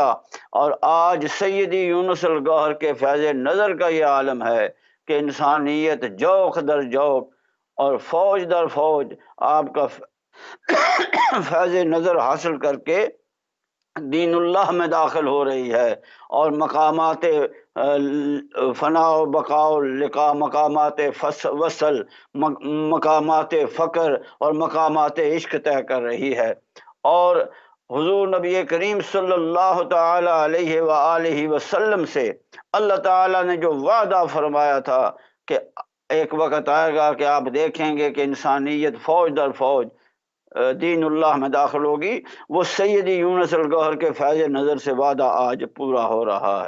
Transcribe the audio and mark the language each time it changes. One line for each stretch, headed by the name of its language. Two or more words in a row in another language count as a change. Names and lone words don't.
Urdu: اور آج سیدی یونس الگوہر کے فیض نظر کا یہ عالم ہے کہ انسانیت جوق در جوق اور فوج در فوج آپ کا فیض نظر حاصل کر کے دین اللہ میں داخل ہو رہی ہے، اور مقامات فنا و بقا و لقاء، مقامات وصل، مقامات فقر اور مقامات عشق طے کر رہی ہے۔ اور حضور نبی کریم
Arabic: صلی اللہ تعالی علیہ وآلہ وسلم
Urdu: سے اللہ تعالی نے جو وعدہ فرمایا تھا کہ ایک وقت آئے گا کہ آپ دیکھیں گے کہ انسانیت فوج در فوج دین اللہ میں داخل ہوگی، وہ سیدی یونس الگوہر کے فیض نظر سے وعدہ آج پورا ہو رہا ہے۔